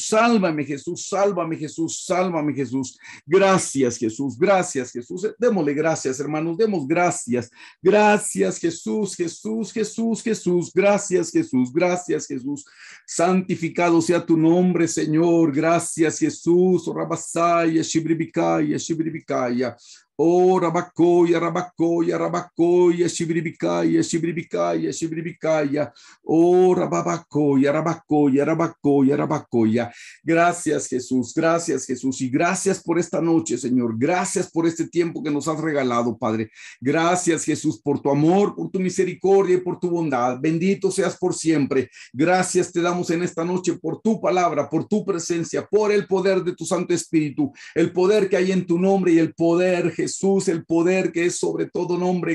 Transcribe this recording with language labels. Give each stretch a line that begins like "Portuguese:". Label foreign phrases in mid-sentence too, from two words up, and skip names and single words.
Spanish: Sálvame, Jesús. Sálvame, Jesús. Sálvame, Jesús. Gracias, Jesús. Gracias, Jesús. Démosle gracias, hermanos. Demos gracias. Gracias, Jesús. Jesús, Jesús, Jesús. Gracias, Jesús. Gracias, Jesús. Santificado sea tu nombre, Señor. Gracias, Jesús. Rabasaya, Shibribikaya, Shibribikaya. Oh, rabacoya, rabacoya, rabacoya, shibribicaya, shibribicaya, shibribicaya. Oh, rabacoya, rabacoya, rabacoya, rabacoya. Gracias, Jesús. Gracias, Jesús. Y gracias por esta noche, Señor. Gracias por este tiempo que nos has regalado, Padre. Gracias, Jesús, por tu amor, por tu misericordia y por tu bondad. Bendito seas por siempre. Gracias te damos en esta noche por tu palabra, por tu presencia, por el poder de tu Santo Espíritu, el poder que hay en tu nombre y el poder, Jesús, el poder que es sobre todo nombre.